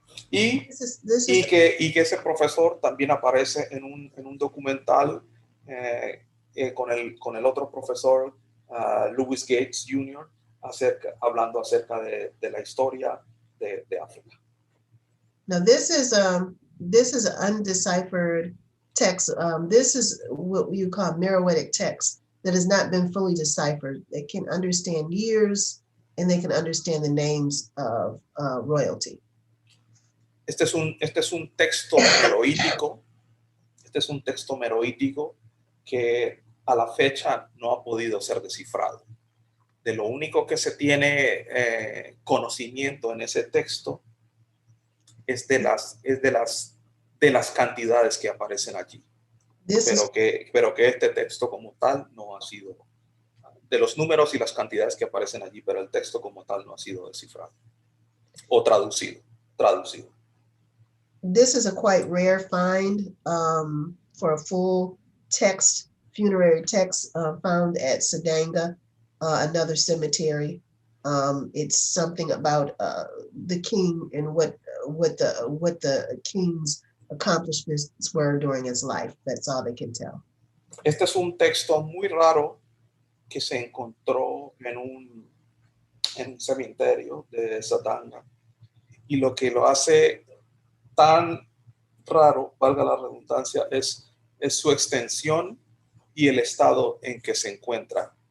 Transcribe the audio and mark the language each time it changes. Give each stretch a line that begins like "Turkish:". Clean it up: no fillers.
Spanish: Y que ese profesor también aparece en un documental con el otro profesor, Louis Gates Jr., hablando acerca de la historia de África.
English: Now this is an undeciphered text. This is what you call Meroitic text that has not been fully deciphered. They can understand years and they can understand the names of royalty.
Spanish: Este es un texto meroítico. Este es un texto meroítico que a la fecha no ha podido ser descifrado. De lo único que se tiene conocimiento en ese texto es de las cantidades que aparecen allí.
English: This is
Spanish: pero que este texto como tal no ha sido, de los números y las cantidades que aparecen allí, pero el texto como tal no ha sido descifrado o traducido.
English: this is a quite rare find for a full text, funerary text found at Sadanga, another cemetery. It's something about the king and what the king's accomplishments were during his life. That's all they can tell.
Spanish: Este es un texto muy raro que se encontró en un cementerio de Sadanga. Y lo que lo hace tan raro, valga la redundancia, es su extensión y el estado en que se encuentra.